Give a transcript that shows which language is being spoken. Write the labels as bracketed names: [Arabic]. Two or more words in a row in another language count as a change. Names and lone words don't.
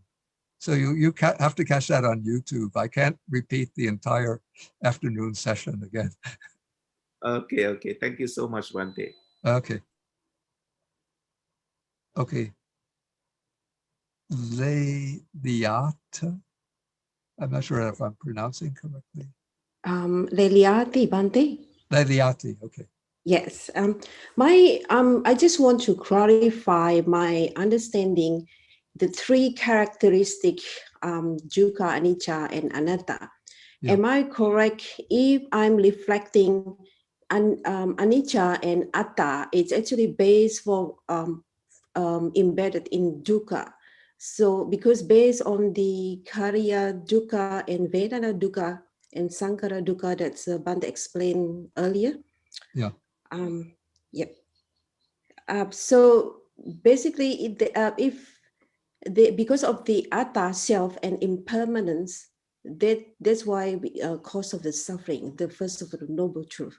[English] So you have to catch that on YouTube. I can't repeat the entire afternoon session again. Okay. Thank you so much, Bante. Okay. Leliata. I'm not sure if I'm pronouncing correctly. Leliati, Bante. Leliati, okay. Yes. I just want to clarify my understanding the 3 characteristic, dukkha, anicca, and anatta. Yeah. Am I correct if I'm reflecting anicca and atta? It's actually based for embedded in dukkha. So because based on the [Pali] Kariya dukkha [English] and [Pali] Vedana dukkha [English] and [Pali] Sankara dukkha [English] that Bante explained earlier. Yeah. Yep. So basically, because of the atta, self, and impermanence, that's why we cause of the suffering, the first of the noble truth.